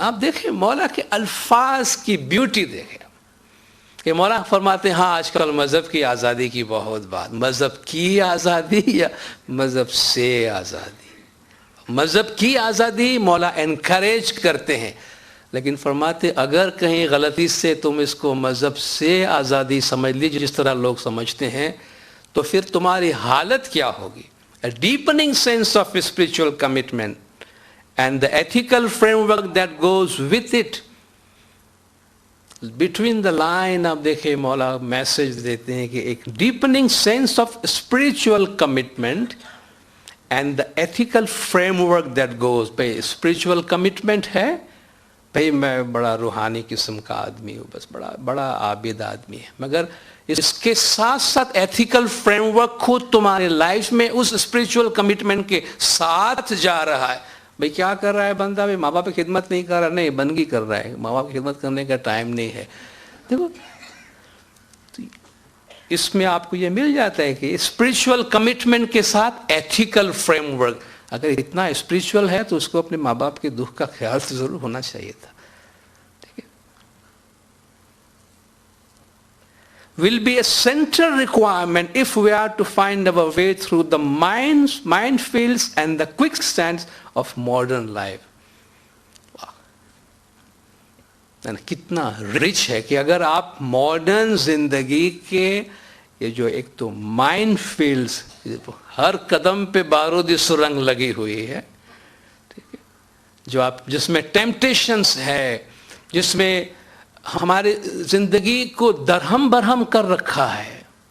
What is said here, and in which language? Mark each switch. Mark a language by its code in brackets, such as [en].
[ur] آپ دیکھیں مولا کے الفاظ کی بیوٹی دیکھیں کہ مولا فرماتے ہیں ہاں آج کل مذہب کی آزادی کی بہت بات, مذہب کی آزادی یا مذہب سے آزادی. مذہب کی آزادی مولا انکریج کرتے ہیں, لیکن فرماتے اگر کہیں غلطی سے تم اس کو مذہب سے آزادی سمجھ لیجیے جس طرح لوگ سمجھتے ہیں, تو پھر تمہاری حالت کیا ہوگی. [en] A deepening sense of spiritual commitment and the ethical framework that goes with it. Between the line [ur] آپ دیکھیں مولا میسج دیتے ہیں کہ ایک [en] deepening sense of spiritual commitment and the ethical framework that goes. [ur] بھئی [en] spiritual commitment [ur] ہے, بھئی میں بڑا روحانی قسم کا آدمی ہوں, بس بڑا عابد آدمی ہے, مگر اس کے ساتھ ساتھ ایتھیکل فریم ورک خود تمہارے لائف میں اس اسپریچول کمٹمنٹ کے ساتھ جا رہا ہے. بھئی کیا کر رہا ہے بندہ, بھئی ماں باپ کی خدمت نہیں کر رہا, نہیں بندگی کر رہا ہے, ماں باپ کی خدمت کرنے کا ٹائم نہیں ہے. دیکھو اس میں آپ کو یہ مل جاتا ہے کہ اسپریچول کمٹمنٹ کے ساتھ ایتھیکل فریم ورک. اگر اتنا اسپریچول ہے تو اس کو اپنے ماں باپ کے دکھ کا خیال تو ضرور ہونا چاہیے تھا. [en] will be a central requirement if we are to find our way through the minefields and the quicksands of modern life. [ur] کتنا رچ ہے کہ اگر آپ ماڈرن زندگی کے یہ جو ایک تو مائن فیلڈز, ہر قدم پہ بارودی سرنگ لگی ہوئی ہے, ٹھیک ہے, جو آپ جس میں ٹیمپٹیشنز ہے, جس میں ہمارے زندگی کو درہم برہم کر رکھا ہے.